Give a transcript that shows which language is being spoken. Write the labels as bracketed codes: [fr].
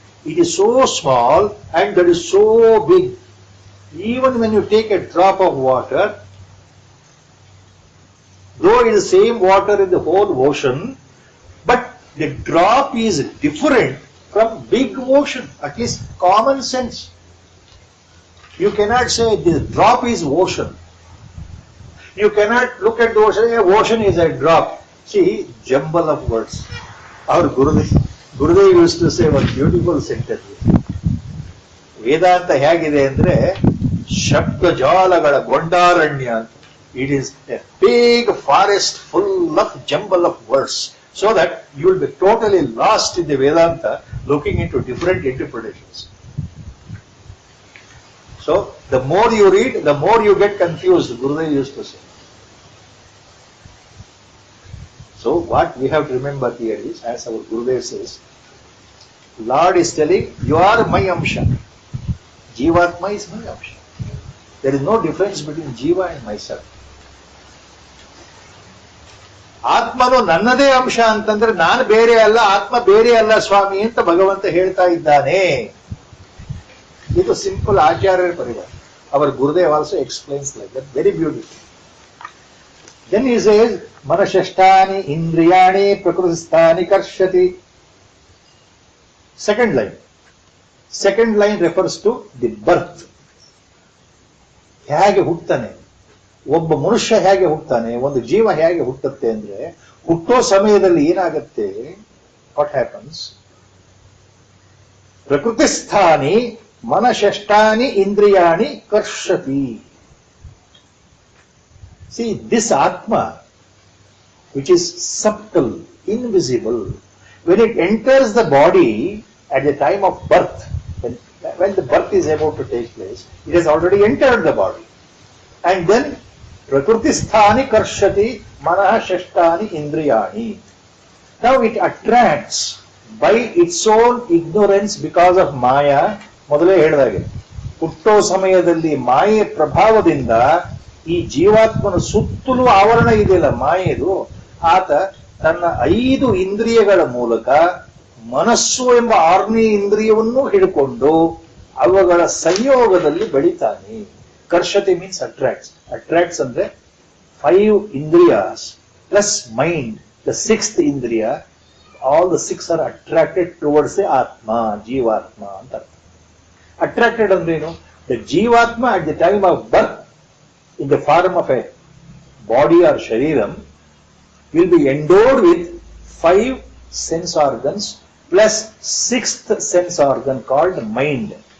[en] It is so small and that is so big. Even when you take a drop of water, though it is the same water in the whole ocean, but the drop is different from big ocean, at least common sense. You cannot say the drop is ocean. You cannot look at the ocean, ocean is a drop. See, jumble of words. Our Gurudev used to say one beautiful sentence. [kn] Vedanta ಹೇಗಿದೆ ಅಂದ್ರೆ ಶಬ್ದ ಜಾಲಗಳ ಗೊಂಡಾರಣ್ಯ. [en] It is a big forest full of jumble of words, so that you will be totally lost in the Vedanta, looking into different interpretations. So, the more you read, the more you get confused, Gurudev used to say. So, what we have to remember here is, as our Gurudev says, Lord is telling, you are my amsha. Jivatma is my amsha. There is no difference between Jiva and myself. [kn] ಆತ್ಮನು ನನ್ನದೇ ಅಂಶ ಅಂತಂದ್ರೆ ನಾನು ಬೇರೆ ಅಲ್ಲ, ಆತ್ಮ ಬೇರೆ ಅಲ್ಲ ಸ್ವಾಮಿ ಅಂತ ಭಗವಂತ ಹೇಳ್ತಾ ಇದ್ದಾನೆ. ಇದು ಸಿಂಪಲ್ ಆಚಾರ್ಯರ ಪರಿಭಾಷೆ. [en] Our Gurudev also explains like that, very beautiful. Then he says, Manashashtani indriyani prakristani karshati. Second line. Second line refers to the birth. [kn] ಹೇಗೆ ಹುಟ್ಟುತ್ತಾನೆ ಒಬ್ಬ ಮನುಷ್ಯ, ಹೇಗೆ ಹುಟ್ಟುತ್ತಾನೆ, ಒಂದು ಜೀವ ಹೇಗೆ ಹುಟ್ಟುತ್ತೆ ಅಂದ್ರೆ, ಹುಟ್ಟೋ ಸಮಯದಲ್ಲಿ ಏನಾಗುತ್ತೆ, [en] what happens, [kn] ಪ್ರಕೃತಿಸ್ಥಾನಿ ಮನಷಷ್ಟಾನಿ ಇಂದ್ರಿಯಾಣಿ ಕರ್ಷತಿ. [en] See, this Atma, which is subtle, invisible, when it enters the body at the time of birth, when the birth is about to take place, it has already entered the body. And then, Prakritisthani karshati manah shashtani indriyani. Now it attracts by its own ignorance because of Maya. [kn] ಮೊದಲೇ ಹೇಳಿದಾಗೆ ಹುಟ್ಟೋ ಸಮಯದಲ್ಲಿ ಮಾಯೆ ಪ್ರಭಾವದಿಂದ ಈ ಜೀವಾತ್ಮನ ಸುತ್ತಲೂ ಆವರಣ ಇದೆಯಲ್ಲ ಮಾಯೆದು, ಆತ ತನ್ನ 5 ಇಂದ್ರಿಯಗಳ ಮೂಲಕ ಮನಸ್ಸು ಎಂಬ 6ನೇ ಇಂದ್ರಿಯವನ್ನು ಹಿಡ್ಕೊಂಡು ಅವುಗಳ ಸಂಯೋಗದಲ್ಲಿ ಬೆಳಿತಾನೆ. ಕರ್ಷತೆ [en] Means attracts. Attracts [kn] ಅಂದ್ರೆ [en] 5 indriyas plus mind, the sixth indriya, all the six are attracted towards the Atma, Jivatma. Attracted andrenu, the Jivatma at the time of birth, in the form of a body or shariram, will be endowed with 5 sense organs plus sixth sense organ called mind.